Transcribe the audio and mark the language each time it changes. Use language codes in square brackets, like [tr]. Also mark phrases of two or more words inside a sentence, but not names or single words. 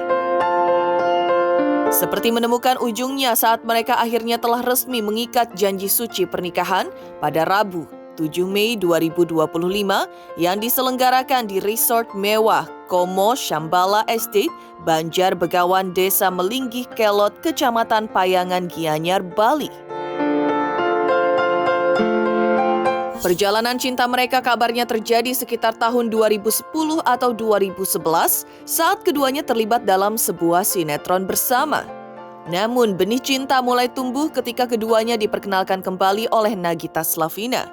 [id] Seperti menemukan ujungnya saat mereka akhirnya telah resmi mengikat janji suci pernikahan pada Rabu, 7 Mei 2025 yang diselenggarakan di resort mewah Como Shambhala Estate, Banjar Begawan, Desa Melinggih Kelot, Kecamatan Payangan, Gianyar, Bali. Perjalanan cinta mereka kabarnya terjadi sekitar tahun 2010 atau 2011 saat keduanya terlibat dalam sebuah sinetron bersama. Namun benih cinta mulai tumbuh ketika keduanya diperkenalkan kembali oleh Nagita Slavina.